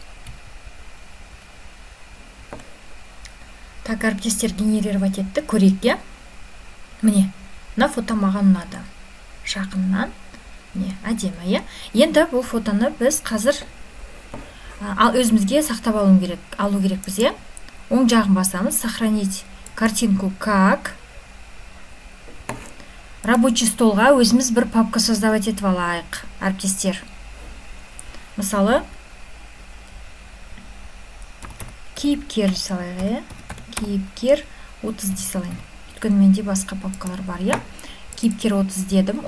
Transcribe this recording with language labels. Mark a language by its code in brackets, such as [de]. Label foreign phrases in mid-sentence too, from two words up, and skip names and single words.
[ru] Так, [kk] әріптестер генерировать етті, көрейік, иә. Міне, мына фото маған ұнады. Жақыннан. Міне, әдемі, иә. Енді бұл фотоны біз қазір өзімізге сақтап алу керекпіз, иә. Оң жағын басамыз. [ru] Сохранить картинку как. Рабочий столға [kk] өзіміз бір [ru] папка создавать [kk] етіп алайық, әріптестер. Мысалы, кейіпкер салайық, иә. Кейіпкер 30 дей салайын. Өйткені менде басқа папкалар бар, иә. Кейіпкер 30 дедім.